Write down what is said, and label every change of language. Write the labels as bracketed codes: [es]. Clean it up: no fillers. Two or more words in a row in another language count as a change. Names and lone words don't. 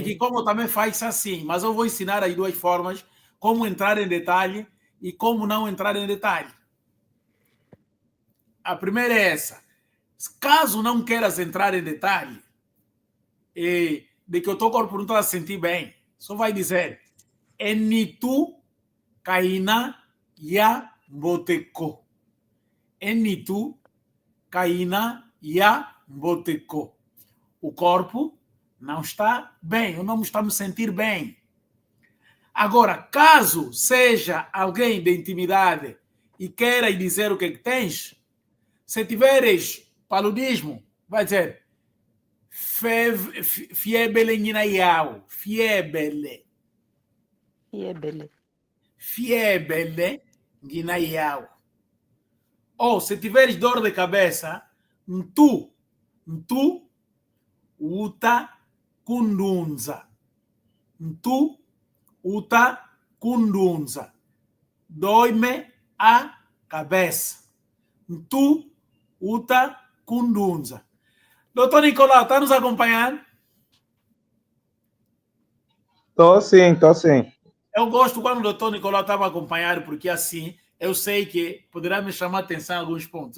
[pt] Em que como também faz assim, mas eu vou ensinar as duas formas, como entrar em detalhe e como não entrar em detalhe. A primeira é essa. Caso não queiras entrar em detalhe, de que o teu corpo não está a sentir bem, só vai dizer [kg] Enitu kaina ya mboteko. Enitu kaina ya mboteko. [pt] O corpo não está bem, eu não estou a me sentir bem. Agora, caso seja alguém de intimidade e queira dizer o que tens, se tiveres paludismo, vai dizer [kg] fiebre nhinaiau, [pt] fiebre. [kg] Fiebre nhinaiau. [pt] Ou se tiveres dor de cabeça, [kg] ntu uta kundunza. Ntu uta kundunza. [pt] Dói-me a cabeça. [kg] Ntu uta kundunza. [pt] Doutor Nicolau, está nos acompanhando? Tô sim. Eu gosto quando o doutor Nicolau está a acompanhar, porque assim eu sei que poderá me chamar a atenção em alguns pontos.